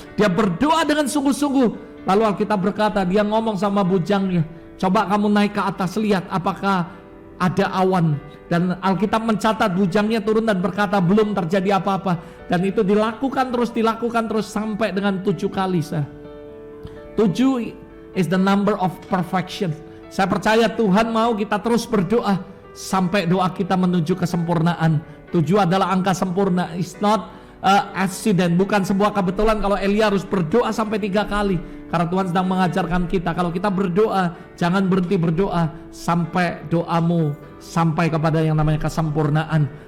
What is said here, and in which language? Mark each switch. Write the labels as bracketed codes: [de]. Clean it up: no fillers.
[id] Dia berdoa dengan sungguh-sungguh. Lalu Alkitab berkata, dia ngomong sama bujangnya, coba kamu naik ke atas, lihat apakah ada awan. Dan Alkitab mencatat bujangnya turun dan berkata, belum terjadi apa-apa. Dan itu dilakukan terus sampai dengan 7 kali, saudara. [en] 7 is the number of perfection. [id] Saya percaya Tuhan mau kita terus berdoa sampai doa kita menuju kesempurnaan. 7 adalah angka sempurna. [en] It's not accident, [id] bukan sebuah kebetulan kalau Elia harus berdoa sampai 3 kali. Karena Tuhan sedang mengajarkan kita, kalau kita berdoa, jangan berhenti berdoa sampai doamu sampai kepada yang namanya kesempurnaan.